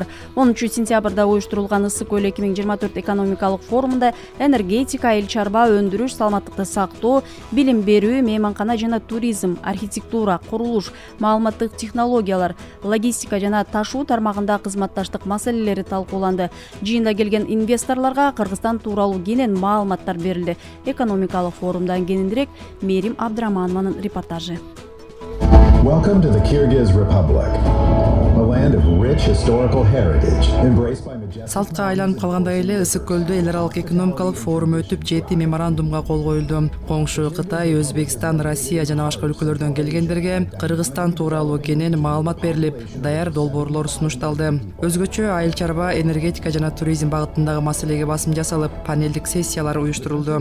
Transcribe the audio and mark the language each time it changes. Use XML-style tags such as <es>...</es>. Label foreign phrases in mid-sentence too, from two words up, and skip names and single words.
<ky>10 сентябрда уюштурулган Ысык көл 2024 экономикалык форумунда энергетика, эл чарба, өндүрүш, саламаттыкты сактоо, билим берүү, мейманкана жана туризм, архитектура, курулуш, маалыматтык технологиялар, логистика жана ташуу тармагында кызматташтык маселелери талкууланды. Жыйында келген инвесторлорго Кыргызстан тууралуу кенен маалыматтар берилди. Экономикалык форумдан кененирээк Мерим Абдраманованын репортажы.</ky> <en>Welcome to the Kyrgyz Republic, a land of rich historical heritage, embraced by majestic...</en> <ky>Салтка айланып калгандай эле Ысык көлдө эл аралык экономикалык форум өтүп, 7 меморандумга кол коюлду. Коңшу Кытай, Өзбекстан, Россия жана башка өлкөлөрдөн келгендерге Кыргызстан тууралуу кенен маалымат берилип, даяр долбоорлор сунушталды. Өзгөчө айыл чарба, энергетика жана туризм багытындагы маселеге басым жасалып, панелдик сессиялар уюштурулду.</ky>